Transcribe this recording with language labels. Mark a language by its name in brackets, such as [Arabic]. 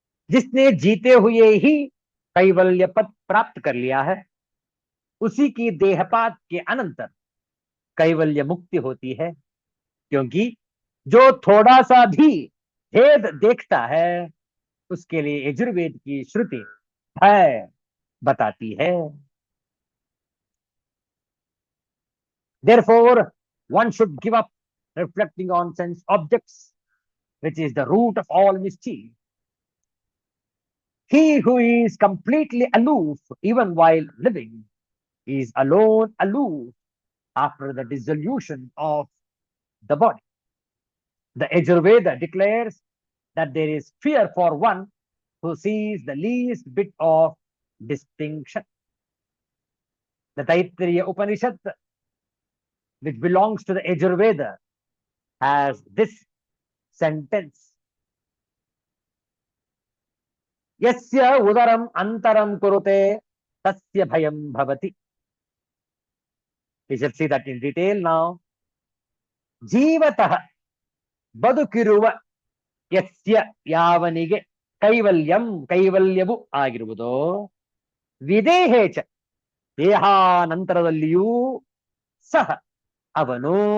[Hindi] जिसने जीते हुए ही कैवल्य पद प्राप्त कर लिया है, उसी की देहपात के अनंतर कैवल्य मुक्ति होती है। क्योंकि जो थोड़ा सा भी भेद देखता है, उसके लिए यजुर्वेद की श्रुति भय बताती है। [English] Therefore, one should give up reflecting on sense objects, which is the root of all mischief. He who is completely aloof, even while living, is alone aloof after the dissolution of the body. The Yajurveda declares that there is fear for one who sees the least bit of distinction. The Taittiriya Upanishad, which belongs to the Yajurveda, has this sentence: [Sanskrit] Yasya udaram antaram kurute tasya bhayam bhavati. [English] We shall see that in detail now. [Kannada] Jivatah ಬದುಕಿರುವ ಯಸ್ಯ ಯಾವನಿಗೆ ಕೈವಲ್ಯವು ಆಗಿರುವುದೋ ವಿದೇಹೇಚ ದೇಹಾನಂತರದಲ್ಲಿಯೂ ಸಹ ಅವನು